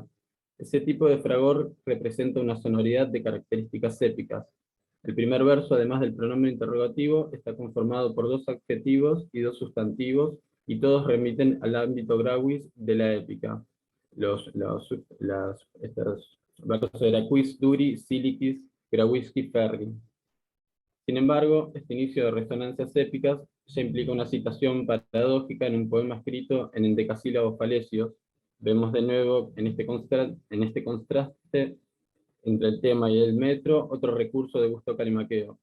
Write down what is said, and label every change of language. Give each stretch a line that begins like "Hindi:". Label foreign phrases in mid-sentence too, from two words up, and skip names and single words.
Spanish: Ese tipo de fragor representa una sonoridad de características épicas. El primer verso, además del pronombre interrogativo, está conformado por 2 adjetivos y 2 sustantivos, y todos remiten al ámbito grawis de la épica. Estos versos eran
Latin: quis duri, silicis, grawisci ferri.
Spanish: Sin embargo, este inicio de resonancias épicas ya implica una citación paradójica en un poema escrito en endecasílabos falesios. Vemos de nuevo en este contraste entre el tema y el metro otro recurso de gusto calimaqueo.